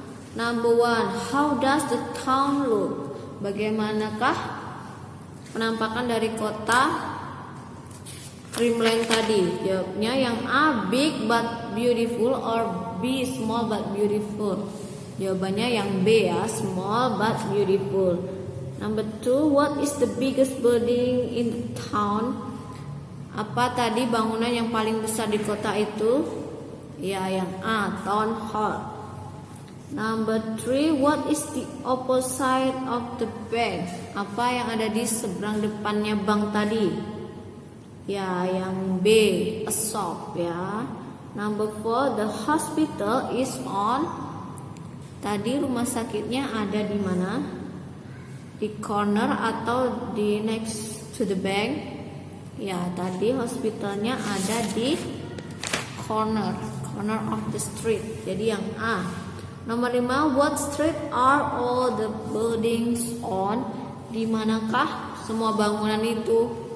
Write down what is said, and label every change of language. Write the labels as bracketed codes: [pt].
[en] Number 1, how does the town look? [id] Bagaimanakah penampakan dari kota Dreamland tadi? Jawabnya yang A, [en] big but beautiful, or B, small but beautiful. [id] Jawabannya yang B ya, [en] small but beautiful. Number 2, what is the biggest building in the town? [id] Apa tadi bangunan yang paling besar di kota itu? Ya, yang A, town hall. [en] Number 3, what is the opposite of the bank? [id] Apa yang ada di seberang depannya bank tadi? Ya, yang B, a shop ya. [en] Number 4, the hospital is on. [id] Tadi rumah sakitnya ada di mana? Di corner atau di [en] next to the bank? [id] Ya, tadi hospitalnya ada di [en] corner of the street. [id] Jadi yang A. Nomor 5, [en] what street are all the buildings on? [id] Di manakah semua bangunan itu?